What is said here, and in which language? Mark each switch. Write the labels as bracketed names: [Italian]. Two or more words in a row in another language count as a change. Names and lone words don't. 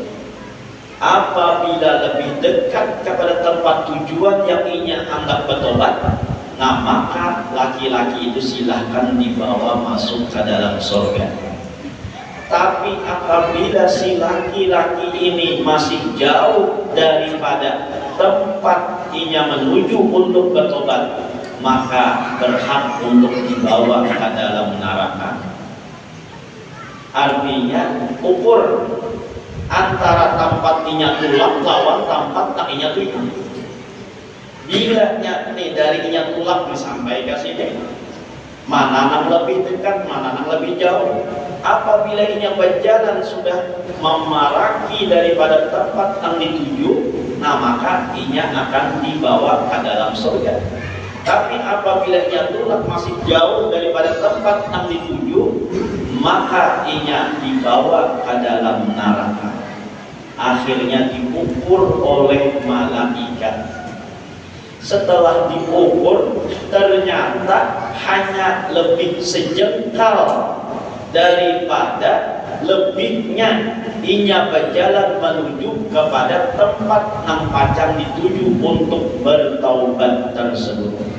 [Indonesian] Apabila lebih dekat kepada tempat tujuan yang ia hendak bertobat, nah maka laki-laki itu silahkan dibawa masuk ke dalam surga. Tapi apabila si laki-laki ini masih jauh daripada tempat ia menuju untuk bertobat, maka berhak untuk dibawa ke dalam neraka. [Banjar] Artinya ukur antara tempat inya tulak lawan tempat tak inya tulang. Bila dari inya tulak disampaikan sini, mana yang lebih dekat, mana yang lebih jauh. Apabila inya berjalan sudah memaraki daripada tempat yang dituju, nah maka inya akan dibawa ke dalam surga. Tapi apabila inya tulak masih jauh daripada tempat yang dituju, maka inya dibawa ke dalam neraka. [Indonesian] Akhirnya diukur oleh malaikat. Setelah diukur, ternyata hanya lebih sejengkal daripada lebihnya inya berjalan menuju kepada tempat yang pacang dituju untuk bertaubat tersebut.